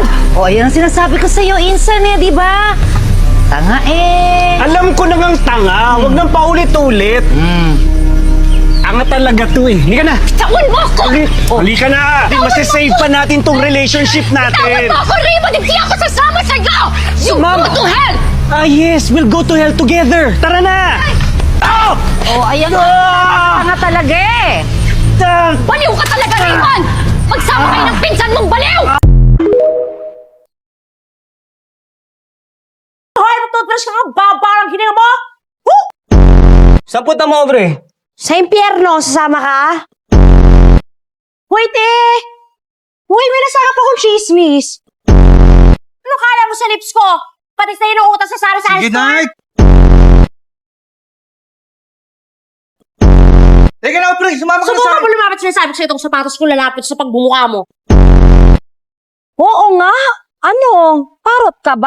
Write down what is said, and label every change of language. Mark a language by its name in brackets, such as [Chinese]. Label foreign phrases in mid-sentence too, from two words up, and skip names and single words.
[Filipino] O, ayan ang sinasabi ko sa'yo, Insan eh, di ba? Tanga eh. Alam ko na ngang tanga. Huwag nang paulit-ulit. Tanga talaga to eh. Halika na. Tawan mo ako! Halika na. Masasave pa natin tong relationship Tawan natin. mo ako, Raymond! Hindi ako sasama sa'yo! [English] You Ma'am. go to hell! Ah, yes. We'll go to hell together. [Filipino] Tara na. Oh! O, ayan tanga talaga eh. Baliw ka talaga, Raymond! Magsama kayo ng pinsan mong baliw! Hoy, toothbrush ka nga, babarang hininga mo! Saan punta mo, Aubrey? Sa impyerno, sasama ka? Hoy, te! Hoy, may nasarap akong chismis. Ano kala mo sa lips ko? Pati sa inuutas sa sari-sari store? Night! Teka na, Aubrey! Sumama ka Subukan mo lumapit, sinasabi ko sa itong sapatos ko lalapit sa pagbumuka mo. Oo nga. Ano? Parot ka ba?